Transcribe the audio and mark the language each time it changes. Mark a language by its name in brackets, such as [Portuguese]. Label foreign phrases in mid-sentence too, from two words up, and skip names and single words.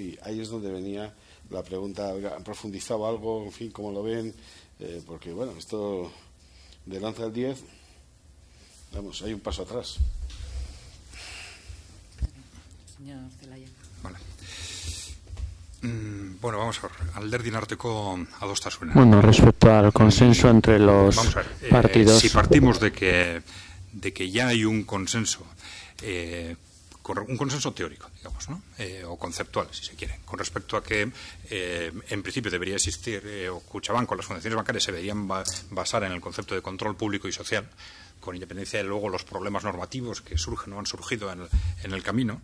[Spanish] Y ahí es donde venía la pregunta. ¿Han profundizado algo? En fin, ¿cómo lo ven? Porque, bueno, esto del 11 al 10, vamos, hay un paso atrás. Señor Zelaya. Vale. Bueno, vamos a ver. [Basque] Alderdin arteko adostasuna. [Spanish] Bueno, respecto al consenso entre los partidos. Si partimos de que ya hay un consenso, un consenso teórico, digamos, ¿no? O conceptual, si se quiere, con respecto a que en principio debería existir, o Kutxabank o las fundaciones bancarias se deberían basar en el concepto de control público y social, con independencia de luego los problemas normativos que surgen o han surgido en el camino.